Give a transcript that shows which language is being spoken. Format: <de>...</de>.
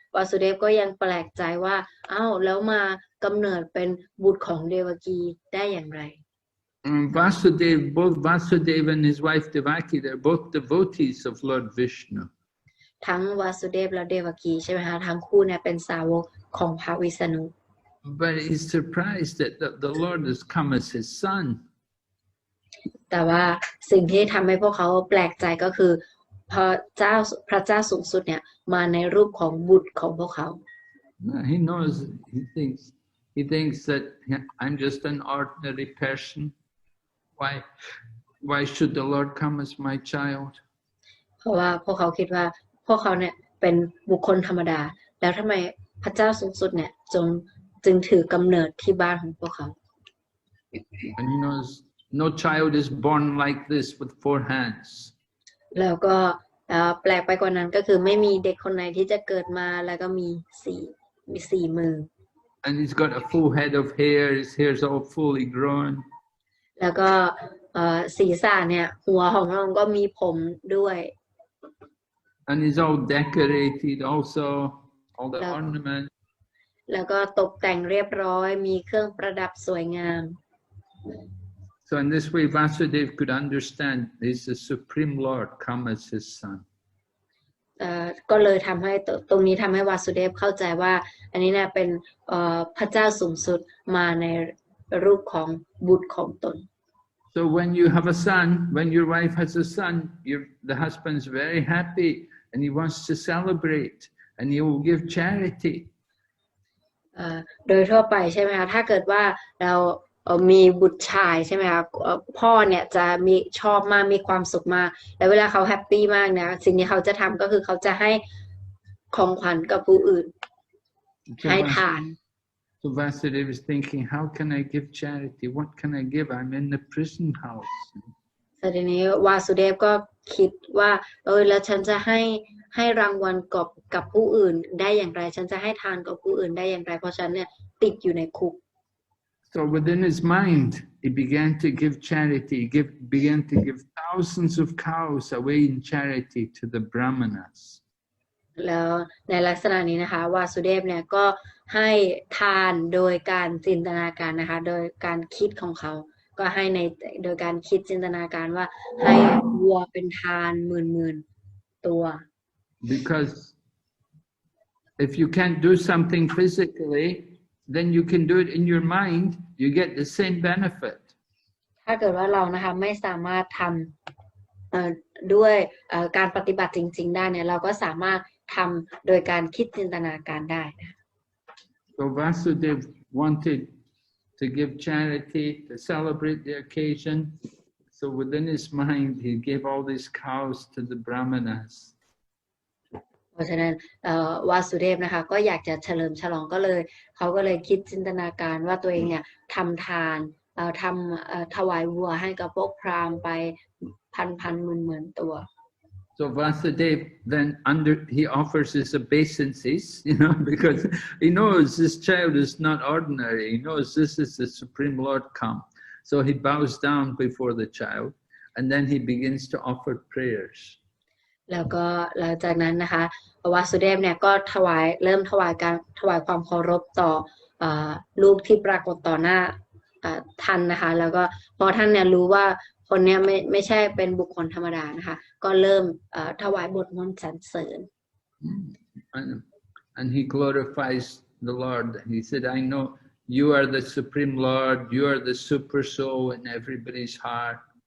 <th>วาสุเดฟก็ยังแปลกใจว่าอ้าวแล้วมากำเนิดเป็นบุตรของเดวกีได้อย่างไร</th> <en>Vasudev, both Vasudeva and his wife Devaki, they're both devotees of Lord Vishnu.</en> <th>ทั้งวาสุเดฟและเดวกีใช่ไหมคะทั้งคู่เนี่ยเป็นสาวกของพระวิษณุ</th> <en>But he's surprised that the Lord has come as his son.</en> <th>แต่ว่าสิ่งที่ทำให้พวกเขาแปลกใจก็คือพระเจ้าสูงสุดเนี่ยมาในรูปของบุตรของพวกเขา</th> <en>He knows, he thinks that I'm just an ordinary person. Why should the Lord come as my child?</en> <th>เพราะว่าพวกเขาคิดว่าพวกเขาเนี่ยเป็นบุคคลธรรมดาแล้วทำไมพระเจ้าสูงสุดเนี่ยจึงถือกำเนิดที่บ้านของพวกเขา</th> <en>And he knows no child is born like this with 4 hands.</en> <th>แล้วก็แปลกไปกว่านั้นก็คือไม่มีเด็กคนไหนที่จะเกิดมาแล้วก็มีสี่มือ</th> <en>And he's got a full head of hair, his hair's all fully grown.</en> <th>แล้วก็ศีรษะเนี่ยหัวของพระองค์ก็มีผมด้วย</th> <en>And he's all decorated also, all the ornaments.</en> <th>แล้วก็ตกแต่งเรียบร้อยมีเครื่องประดับสวยงาม</th> <en>So in this way, Vasudev could understand he's the Supreme Lord come as his son.</en> <th>ก็เลยทำให้ตรงนี้ทำให้วาสุเดฟเข้าใจว่าอันนี้เนี่ยเป็นพระเจ้าสูงสุดมาในรูปของบุตรของตน</th> <en>So when you have a son, when your wife has a son, the husband's very happy and he wants to celebrate and he will give charity.</en> <th>โดยทั่วไปใช่ไหมคะถ้าเกิดว่าเรามีบุตรชายใช่ไหมคะพ่อเนี่ยจะมีชอบมากมีความสุขมากแล้วเวลาเขาแฮปปี้มากเนี่ยสิ่งที่เขาจะทำก็คือเขาจะให้ของขวัญกับผู้อื่นให้ทาน</th> <en>So Vasudeva is thinking, how can I give charity? What can I give? I'm in the prison house.</en> <th>ทีนี้วาสุเดฟก็คิดว่าแล้วฉันจะให้รางวัลกับผู้อื่นได้อย่างไรฉันจะให้ทานกับผู้อื่นได้อย่างไรเพราะฉันเนี่ยติดอยู่ในคุก</th> <en>So within his mind, he began to give charity. He began to give thousands of cows away in charity to the brahmanas.</en> <th>แล้วในลักษณะนี้นะคะวาสุเดฟเนี่ยก็ให้ทานโดยการจินตนาการนะคะโดยการคิดของเขาก็ให้โดยการคิดจินตนาการว่าให้วัวเป็นทานหมื่นตัว</th> <en>Because if you can't do something physically, then you can do it in your mind. You get the same benefit.</en> <th>ถ้าเกิดว่าเรานะคะไม่สามารถทำด้วยการปฏิบัติจริงๆได้เนี่ยเราก็สามารถทำโดยการคิดจินตนาการได้นะ</th> <en>So Vasudev wanted to give charity to celebrate the occasion. So within his mind, he gave all these cows to the brahmanas.</en> <th>เพราะฉะนั้นวาสุเดฟนะคะก็อยากจะเฉลิมฉลองเขาก็เลยคิดจินตนาการว่าตัวเองเนี่ยทำทานถวายวัวให้กับพวกพราหมณ์ไปพันหมื่นตัว</th> <en>So Vasudev then he offers his obeisances, because he knows this child is not ordinary. He knows this is the Supreme Lord come. So he bows down before the child, and then he begins to offer prayers.</en> <th>แล้วก็หลังจากนั้นนะคะวาสุเดฟเนี่ยก็เริ่มถวายความเคารพต่อลูกที่ปรากฏต่อหน้าท่านนะคะแล้วก็พอท่านเนี่ยรู้ว่าคนเนี้ยไม่ใช่เป็นบุคคลธรรมดานะคะก็เริ่มถวายบทมนต์สรรเสริญ</th> <en>And he glorifies the Lord. He said, I know you are the Supreme Lord. You are the super soul in everybody's heart.</en>